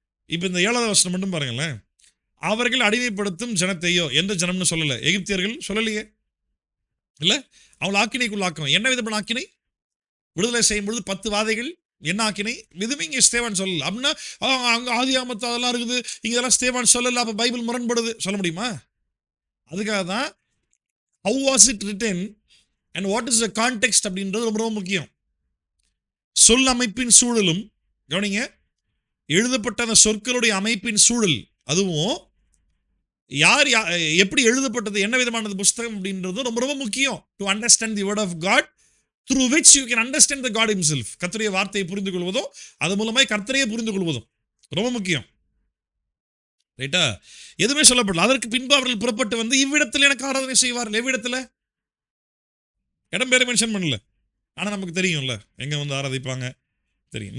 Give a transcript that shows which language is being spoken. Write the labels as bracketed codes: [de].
[ta] இப்போ இந்த 7வது வசனம் மட்டும் பாருங்களேன். அவர்கள் அடிமைப்படுத்தும் ஜனத்தையோ, எந்த ஜனம்னு சொல்லலை, எகிப்தியர்கள் சொல்லலையே, இல்லை, அவள் ஆக்கினைக்குள்ளாக்கும். என்ன விதமான ஆக்கினை? விடுதலை செய்யும் பொழுது 10 வாதைகள், என்ன ஆக்கினை? எதுவுமே இங்கே ஸ்தேவான் சொல்லல. அப்படின்னா அங்கே ஆதியாகமத்து அதெல்லாம் இருக்குது, இங்கே இதெல்லாம் ஸ்தேவான் சொல்லல, அப்போ பைபிள் முரண்படுது சொல்ல முடியுமா? அதுக்காக தான் [en] how was it written and what is the context [ta] அப்படின்றது ரொம்ப ரொம்ப முக்கியம். சொல் அமைப்பின் சூழலும் கவனிங்க, எழுதப்பட்ட அந்த சொற்களுடைய அமைப்பின் சூழல், அதுவும் யார் எப்படி எழுதப்பட்டது, என்ன விதமானது புஸ்தகம் அப்படின்றது ரொம்ப ரொம்ப முக்கியம். [en] To understand the word of God through which you can understand the God himself. [ta] கர்த்தருடைய வார்த்தையை புரிந்து கொள்வதும் அது மூலமாய் கர்த்தரையே புரிந்து கொள்வதும் ரொம்ப முக்கியம். ரைட்டா? எதுவுமே சொல்லப்படல. அதற்கு பின்பு அவர்கள் புறப்பட்டு வந்து இவ்விடத்தில் எனக்கு ஆராதனை செய்வார்கள். எவ்விடத்துல? இடம் பேரை மென்ஷன் பண்ணல, ஆனா நமக்கு தெரியும்ல எங்க வந்து ஆராதிப்பாங்க தெரியும்.